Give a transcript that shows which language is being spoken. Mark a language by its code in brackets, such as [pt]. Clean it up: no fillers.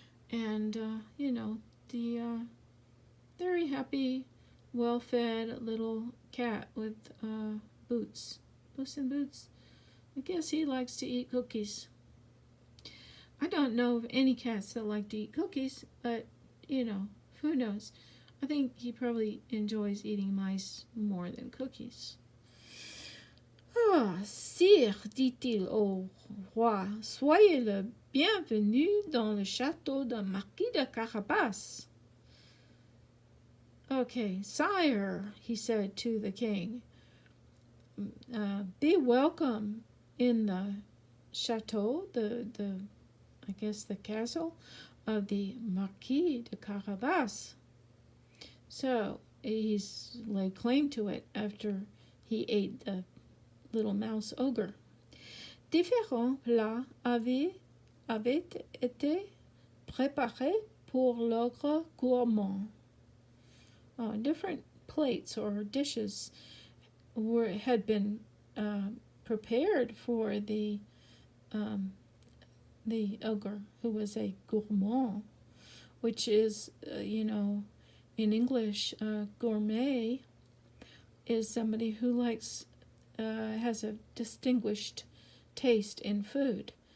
[en] And, the very happy, well-fed little cat with Boots. Puss in Boots. I guess he likes to eat cookies. I don't know of any cats that like to eat cookies, but, who knows? I think he probably enjoys eating mice more than cookies. [fr] Ah, sire, dit-il au roi, soyez le bienvenu dans le château de Marquis de Carabas. [en] Okay, sire, he said to the king, be welcome in the chateau, the castle of the Marquis de Carabas. So he's laid claim to it after he ate the little mouse ogre. [fr] Différents plats avaient été préparés pour l'ogre gourmand. [en] Different plates or dishes had been prepared for the ogre, who was a gourmand, which is, in English, gourmet is somebody who likes, has a distinguished taste in food.